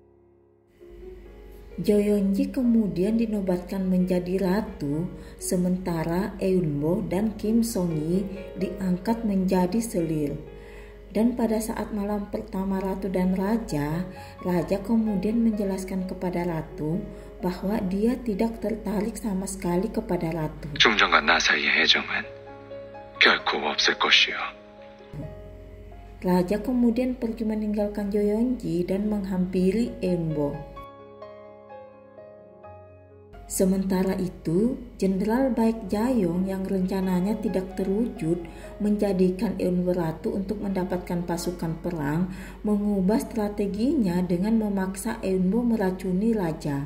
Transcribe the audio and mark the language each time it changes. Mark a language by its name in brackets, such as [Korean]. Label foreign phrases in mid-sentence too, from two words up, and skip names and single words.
[Indonesian] Jo Yeon-ji kemudian dinobatkan menjadi ratu, sementara Eunbo dan Kim Song-yi diangkat menjadi selir. Dan pada saat malam pertama ratu dan raja, raja kemudian menjelaskan kepada ratu bahwa dia tidak tertarik sama sekali kepada ratu. [Korean] 중정과 나 사이의 애정은 결코 없을 것이요. [Indonesian] Raja kemudian pergi meninggalkan Jo Yeon-ji dan menghampiri Eunbo. Sementara itu, Jenderal Baek Jayong yang rencananya tidak terwujud menjadikan Eunbo ratu untuk mendapatkan pasukan perang mengubah strateginya dengan memaksa Eunbo meracuni raja.